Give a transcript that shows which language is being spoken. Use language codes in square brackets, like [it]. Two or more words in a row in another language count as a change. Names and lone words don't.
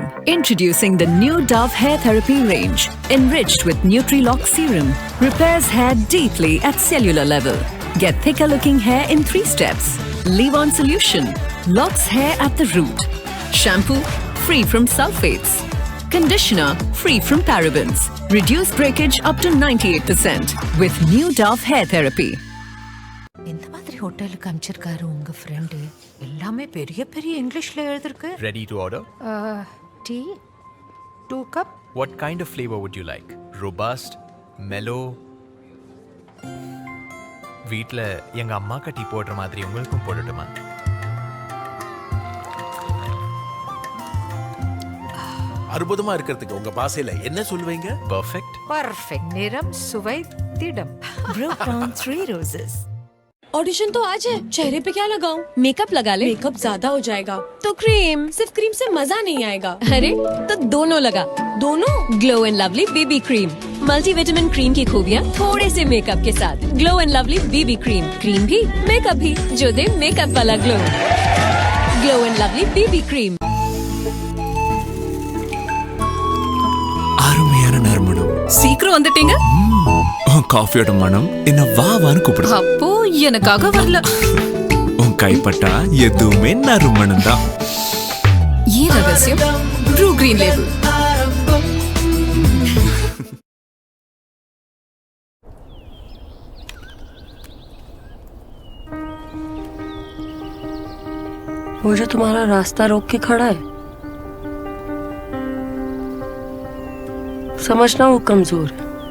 [en] Introducing the new Dove Hair Therapy range, enriched with Nutri-Lock Serum, repairs hair deeply at cellular level. Get thicker looking hair in 3 steps. Leave-on solution, locks hair at the root. Shampoo, free from sulfates. Conditioner, free from parabens. Reduce breakage up to 98% with new Dove Hair Therapy. [ta] இந்த மாதிரி ஹோட்டலுக்கு அமிச்சிருக்காரு உங்க ஃப்ரெண்ட். எல்லாமே பெரிய பெரிய இங்கிலீஷ்ல எழுதிருக்கு. [en] Ready to order? Tea, 2 cup. What kind of flavor would you like? Robust, mellow? [ta] வீட்ல எங்க அம்மாக்கு டீ போடுற மாதிரி உங்களுக்கும் போடட்டுமா? அற்புதமா இருக்கிறதுக்கு உங்க பாசையில என்ன சொல்வீங்க? [en] Perfect. [ta] Perfect. நிறம், சுவை, திடம். [en] Brew Crown 3 Roses. [hi] ऑडिशन तो आज है, चेहरे पे क्या लगाऊं? मेकअप लगा ले। मेकअप ज्यादा हो जाएगा तो क्रीम, सिर्फ क्रीम से मजा नहीं आएगा। अरे तो दोनों लगा। दोनों? ग्लो एंड लवली बेबी क्रीम, [en] multi vitamin cream [hi] की खूबियाँ थोड़े से मेकअप के साथ। ग्लो एंड लवली बेबी क्रीम, क्रीम भी मेकअप भी, जो दे मेकअप वाला ग्लो। ग्लो एंड लवली बेबी क्रीम. [ta] அருமையான நறுமணம். சீக்கிரம் வந்துட்டீங்க. காஃபியோட மனம் என்ன வான்னு கூப்பிடுது. அப்போ எனக்காக வரல. உன் கைப்பட்டா எதுவுமே நறுமணம் தான். ये ரகசியம் ப்ரூ கிரீன் லேபிள். [hi] वो जो तुम्हारा रास्ता रोक के खड़ा है, समझना वो कमजोर है।